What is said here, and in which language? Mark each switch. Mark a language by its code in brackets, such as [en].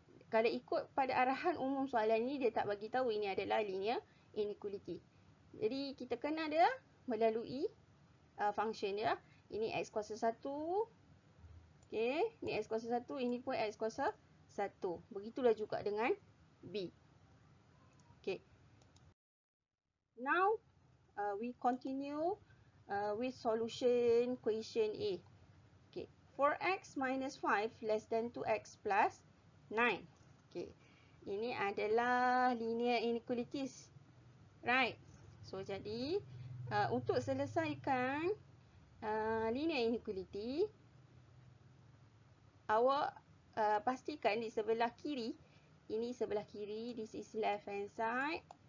[ms] Kalau ikut pada arahan umum soalan ni, dia tak bagi tahu ini adalah linear inequality. Jadi kita kena dia melalui function dia. Ini x kuasa 1. Okay, ini x kuasa 1, ini pun x kuasa 1. Begitulah juga dengan B. Okay. [en] Now, we continue with solution question A. Okay, 4x minus 5 less than 2x plus 9. [ms] Okay, ini adalah linear inequalities. Right. So, jadi untuk selesaikan linear inequality, awak pastikan di sebelah kiri, ini sebelah kiri, [en] this is left hand side.